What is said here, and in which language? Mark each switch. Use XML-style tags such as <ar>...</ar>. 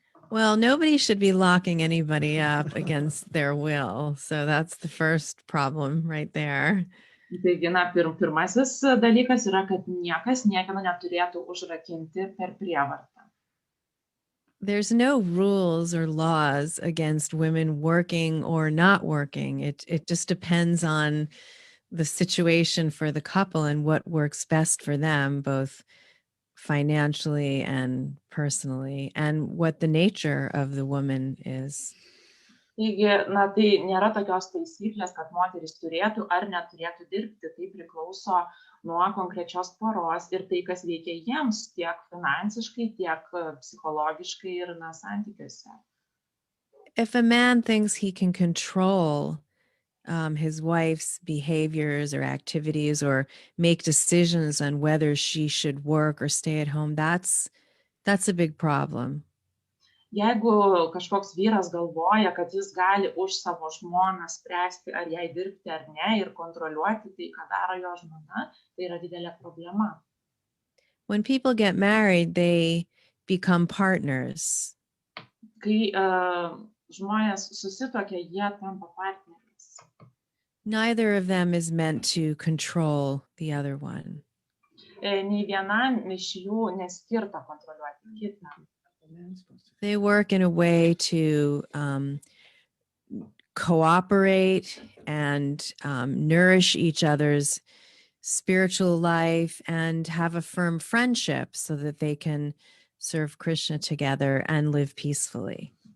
<en>Well, nobody should be locking anybody up against their will. So that's the first problem right there.</en> <lt>Taigi, pirmasis dalykas yra, kad niekas niekieno neturėtų užrakinti per prievartą.</lt> <en>There's no rules or laws against women working or not working. It just depends on the situation for the couple and what works best for them, both financially and personally, and what the nature of the woman is.</en> <lt>Taigi, tai nėra tokios taisyklės, kad moteris turėtų ar neturėtų dirbti. Tai priklauso nuo konkrečios poros ir tai, kas veikia jiems tiek finansiškai, tiek psichologiškai ir santykiuose.</lt> <en>If a man thinks he can control his wife's behaviors or activities or make decisions on whether she should work or stay at home, that's a big problem.</en> <lt>Jeigu kažkoks vyras galvoja, kad jis gali už savo žmoną spręsti, ar jai dirbti ar ne, ir kontroliuoti tai, ką daro jo žmona, tai yra didelė problema.</lt> <en>When people get married, they become partners.</en> <lt>Kai žmonės susituokia, jie tampa partneriais.</lt> <en>Neither of them is meant to control the other one.</en> <lt>nei vienam iš jų neskirta kontroliuoti kitą.</lt> <en>They work in a way to cooperate and nourish each other's spiritual life and have a firm friendship so that they can serve Krishna together and live peacefully.</en>